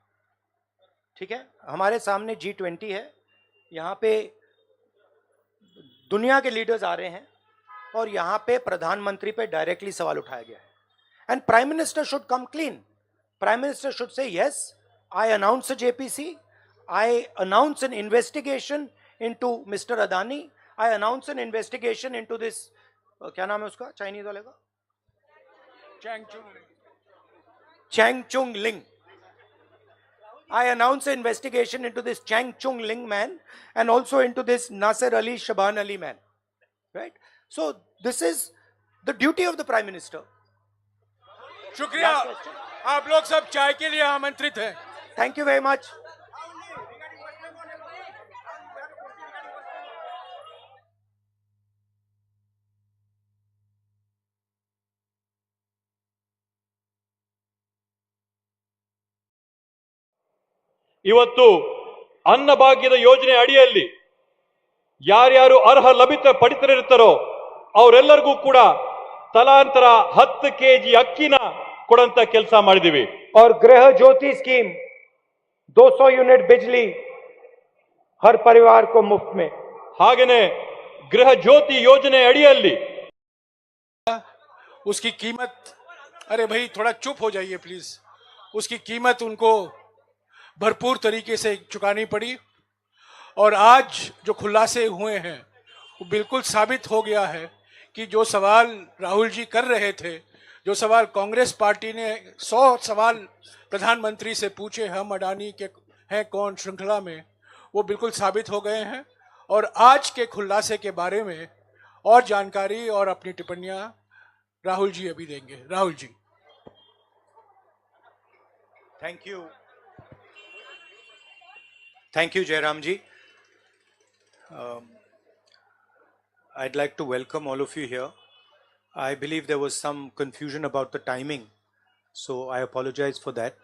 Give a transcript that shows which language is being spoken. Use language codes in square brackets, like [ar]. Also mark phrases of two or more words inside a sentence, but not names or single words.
[hi] ठीक है, हमारे सामने G20 है, यहां पे दुनिया के लीडर्स आ रहे हैं और यहां पे प्रधानमंत्री पे डायरेक्टली सवाल उठाया गया है। [en] And Prime Minister should come clean. Prime Minister should say yes, I announce JPC, I announce an investigation into Mister Adani, I announce an investigation into this, [hi] क्या नाम है उसका चाइनीज वाले का, [en] Chang Chung Ling. I announce an investigation into this Chang Chung Ling man and also into this Nasser Ali Shaban Ali man. Right? So this is the duty of the Prime Minister. [hi] शुक्रिया। आप लोग सब चाय के लिए आमंत्रित हैं। [en] Thank you very much. [kn] ಇವತ್ತು ಅನ್ನಭಾಗ್ಯದ ಯೋಜನೆ ಅಡಿಯಲ್ಲಿ ಯಾರ್ಯಾರು ಅರ್ಹ ಪಡಿತರಿರ್ತಾರೋ ಅವರೆಲ್ಲರಿಗೂ ಕೂಡ ತಲಾಂತರ 10 ಕೆಜಿ ಅಕ್ಕಿನ ಕೊಡಂತ ಕೆಲಸ ಮಾಡಿದೀವಿ। [hi] और गृह ज्योति स्कीम 200 यूनिट बिजली हर परिवार को मुफ्त में। [kn] ಹಾಗೇನೆ ಗೃಹ ಜ್ಯೋತಿ ಯೋಜನೆ ಅಡಿಯಲ್ಲಿ [hi] उसकी कीमत, अरे भाई थोड़ा चुप हो जाइए प्लीज, उसकी कीमत उनको भरपूर तरीके से चुकानी पड़ी। और आज जो खुलासे हुए हैं वो बिल्कुल साबित हो गया है कि जो सवाल राहुल जी कर रहे थे, जो सवाल कांग्रेस पार्टी ने 100 सवाल प्रधानमंत्री से पूछे हम अडानी के हैं कौन श्रृंखला में, वो बिल्कुल साबित हो गए हैं। और आज के खुलासे के बारे में और जानकारी और अपनी टिप्पणियां राहुल जी अभी देंगे। राहुल जी। [en] Thank you, thank you Jairam ji. I'd like to welcome all of you here. I believe there was some confusion about the timing, so I apologize for that.